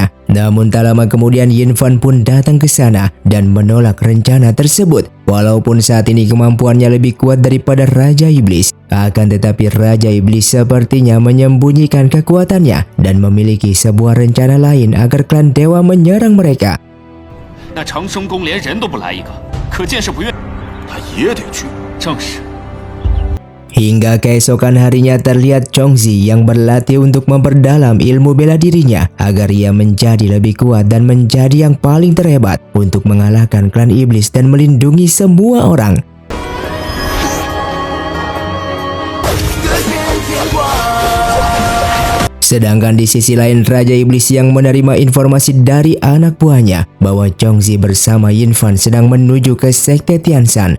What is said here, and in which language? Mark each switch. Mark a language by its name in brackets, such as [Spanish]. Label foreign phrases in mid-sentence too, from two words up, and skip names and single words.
[Indonesian] Namun tak lama kemudian Yin Fan pun datang ke sana dan menolak rencana tersebut. Walaupun saat ini kemampuannya lebih kuat daripada Raja Iblis, akan tetapi Raja Iblis sepertinya menyembunyikan kekuatannya dan memiliki sebuah rencana lain agar klan dewa menyerang mereka. [Chinese] 那长生宫连人都不来一个，可见是不愿。他也得去。 正是。 [Indonesian] Hingga keesokan harinya terlihat Chongzi yang berlatih untuk memperdalam ilmu bela dirinya agar ia menjadi lebih kuat dan menjadi yang paling terhebat untuk mengalahkan klan iblis dan melindungi semua orang. Sedangkan di sisi lain Raja Iblis yang menerima informasi dari anak buahnya bahwa Chongzi bersama Yin Fan sedang menuju ke Sekte Tianshan.